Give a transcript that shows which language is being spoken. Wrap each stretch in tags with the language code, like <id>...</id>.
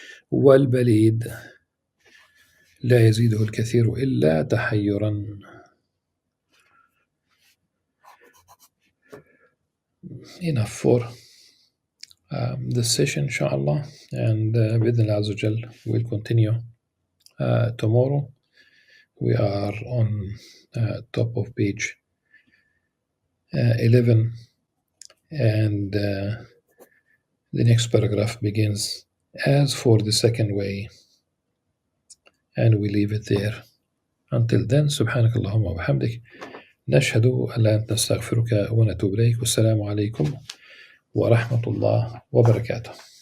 <ar>والبليد لا يزيده الكثير إلا تحيرا.</ar> <en>Enough for this session, inshallah, and</en> <ar>بإذن الله عز وجل</ar> <en>we'll continue tomorrow. We are on top of page 11, and the next paragraph begins, as for the second way, and we leave it there. Until then,</en> <ar>سبحانك اللهم وبحمدك نشهد أن لا نستغفرك ونتوب إليك. والسلام عليكم ورحمة الله وبركاته.</ar>